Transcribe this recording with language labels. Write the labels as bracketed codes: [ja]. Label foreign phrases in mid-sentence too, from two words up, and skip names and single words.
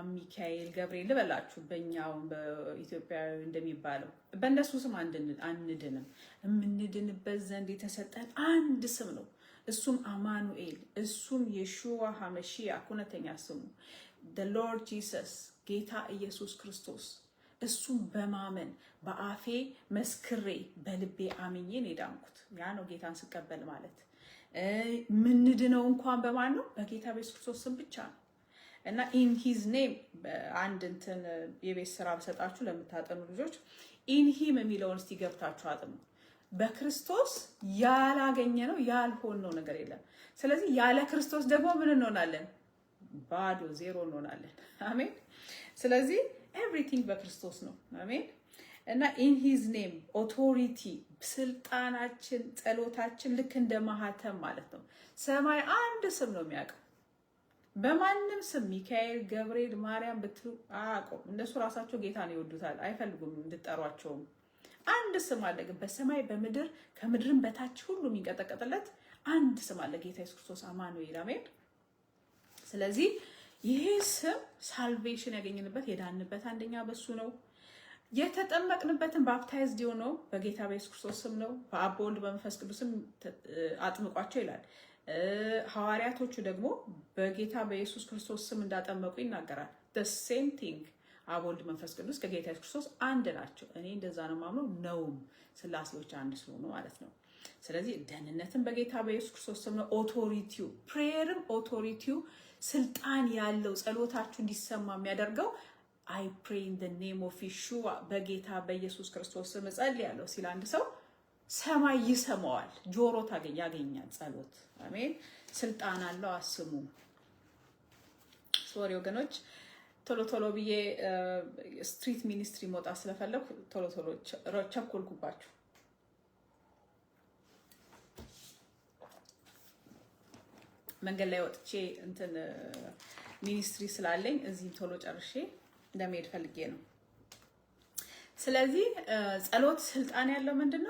[am] ሚካኤል፣ ገብርኤል ልበላችሁ በእኛው በኢትዮጵያዊ እንደሚባለው በእነሱ ስም አንድንም። የምንድንበት ዘንድ የተሰጠን አንድ ስም ነው። እሱም አማኑኤል፣ እሱም የሹዋ ሀመሺያህ እውነተኛ ስሙ [en] the Lord Jesus [am] ጌታ ኢየሱስ ክርስቶስ። እሱም በማመን በአፌ መስክሬ በልቤ አምኜ ነው የዳንኩት። ያ ነው ጌታን ስቀበል ማለት። ምንድነው እንኳን በማን ነው? በጌታ በኢየሱስ ክርስቶስ ስም ብቻ ነው። እና [en] in his name [am] አንድ እንትን የቤት ስራ በሰጣችሁ ለምታጠኑ ልጆች [en] in him [am] የሚለውን እስቲ ገብታችሁ አጥኑ። በክርስቶስ ያላገኘነው ያልሆነው ነገር የለም። ስለዚህ ያለ ክርስቶስ ደግሞ ምን እንሆናለን? ባዶ ዜሮ እንሆናለን። አሜን። ስለዚህ ኤቭሪቲንግ በክርስቶስ ነው። አሜን። እና [en] in his name [am] ኦቶሪቲ ስልጣናችን፣ ጸሎታችን ልክ እንደ ማህተም ማለት ነው። ሰማይ አንድ ስም ነው የሚያውቀው። በማንም ስም ሚካኤል፣ ገብርኤል፣ ማርያም ብትሉ አያውቁም። እነሱ ራሳቸው ጌታን ይወዱታል፣ አይፈልጉም እንድጠሯቸውም። አንድ ስም አለ ግን በሰማይ በምድር ከምድርም በታች ሁሉ የሚንቀጠቀጥለት አንድ ስም አለ፣ ጌታ ኢየሱስ ክርስቶስ አማኑኤል። አሜን። ስለዚህ ይሄ ስም ሳልቬሽን ያገኘንበት የዳንበት አንደኛ በሱ ነው። የተጠመቅንበትን ባፕታይዝድ የሆነው በጌታ በኢየሱስ ክርስቶስ ስም ነው። በአብ በወልድ በመንፈስ ቅዱስም አጥምቋቸው ይላል። ሐዋርያቶቹ ደግሞ በጌታ በኢየሱስ ክርስቶስ ስም እንዳጠመቁ ይናገራል። [en] the same thing [am] አብ ወልድ መንፈስ ቅዱስ ከጌታ ኢየሱስ ክርስቶስ አንድ ናቸው። እኔ እንደዛ ነው የማምነው ነውም ስላሴዎች አንድ ስለሆኑ ማለት ነው። ስለዚህ ደህንነትን በጌታ በኢየሱስ ክርስቶስ ስም ነው። [en] authority prayer authority [am] ስልጣን ያለው ጸሎታችሁ እንዲሰማ የሚያደርገው [en] I pray in the name of Yeshua [am] በጌታ በኢየሱስ ክርስቶስ ስም ጸልያለሁ ሲል አንድ ሰው ሰማይ ይሰማዋል፣ ጆሮ ያገኛል ጸሎት። አሜን። ስልጣን አለው አስሙ። ሶሪ ወገኖች ቶሎ ብዬ [en] street ministry [am] መውጣት ስለፈለኩ ቶሎ ቸኮልኩባችሁ። መንገድ ላይ ወጥቼ እንትን ሚኒስትሪ ስላለኝ እዚህም ቶሎ ጨርሼ ለመሄድ ፈልጌ ነው። ስለዚህ ጸሎት ስልጣን ያለው ምንድነው?